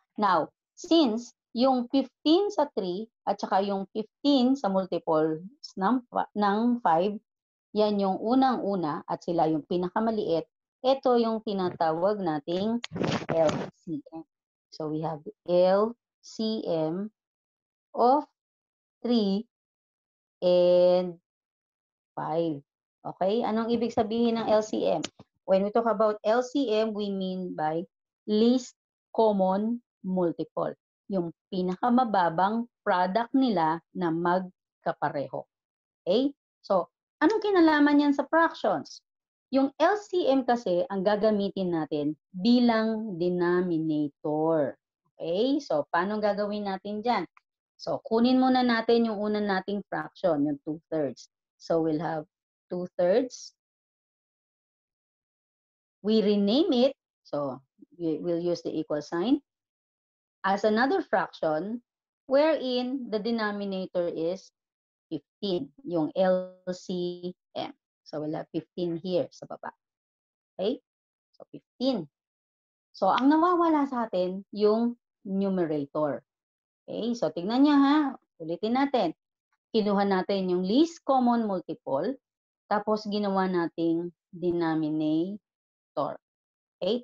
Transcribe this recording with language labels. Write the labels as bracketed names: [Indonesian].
[Filipino] Now, since yung 15 sa 3 at saka yung 15 sa multiples ng 5, yan yung unang-una at sila yung pinakamaliit. Ito yung tinatawag nating LCM. [English] So, we have the LCM of 3 and 5. Okay? [Filipino] Anong ibig sabihin ng LCM? [English] When we talk about LCM, we mean by least common multiple. [Filipino] Yung pinakamababang product nila na magkapareho. Okay? So, anong kinalaman yan sa fractions? Yung LCM kasi ang gagamitin natin bilang denominator. Okay? So, paano gagawin natin dyan? So, kunin muna natin yung unang nating fraction, yung 2/3. [English] So, we'll have 2/3. We rename it, so we'll use the equal sign, as another fraction wherein the denominator is 15, [Filipino] yung LCM. [English] So, we'll have 15 here [Filipino] sa baba. [English] Okay? So, 15. [Filipino] So, ang nawawala sa atin, yung numerator. Okay? So, tignan niya ha. Ulitin natin. Kinuha natin yung least common multiple, tapos ginawa nating denominator. Okay?